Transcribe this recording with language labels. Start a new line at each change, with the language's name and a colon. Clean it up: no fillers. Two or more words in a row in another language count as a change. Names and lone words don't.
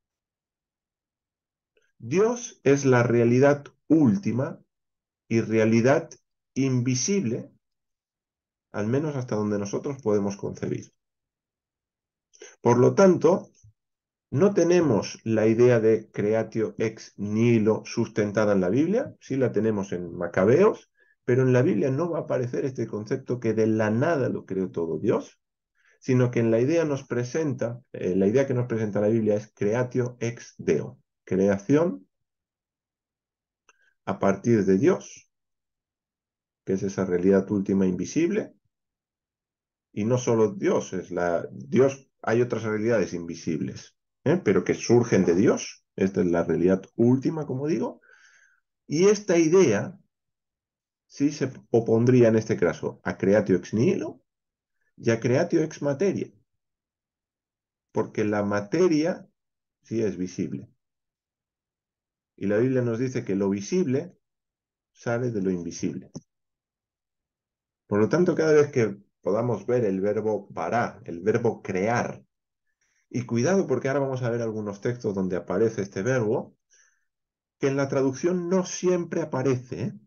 Spanish: Dios es la realidad última y realidad invisible, al menos hasta donde nosotros podemos concebir. Por lo tanto, no tenemos la idea de
Latin: creatio ex nihilo
Spanish: sustentada en la Biblia, sí la tenemos en Macabeos, pero en la Biblia no va a aparecer este concepto que de la nada lo creó todo Dios, sino que en la idea la idea que nos presenta la Biblia es
Latin: creatio ex Deo,
Spanish: creación a partir de Dios, que es esa realidad última invisible, y no solo Dios, Dios, hay otras realidades invisibles, pero que surgen de Dios, Esta es la realidad última, como digo. Y esta idea sí se opondría en este caso a
Latin: creatio ex nihilo
Spanish: y a
Latin: creatio ex materia,
Spanish: porque la materia sí es visible. Y la Biblia nos dice que lo visible sale de lo invisible. Por lo tanto, cada vez que podamos ver el verbo bara, el verbo crear, y cuidado porque ahora vamos a ver algunos textos donde aparece este verbo, que en la traducción no siempre aparece, ¿eh?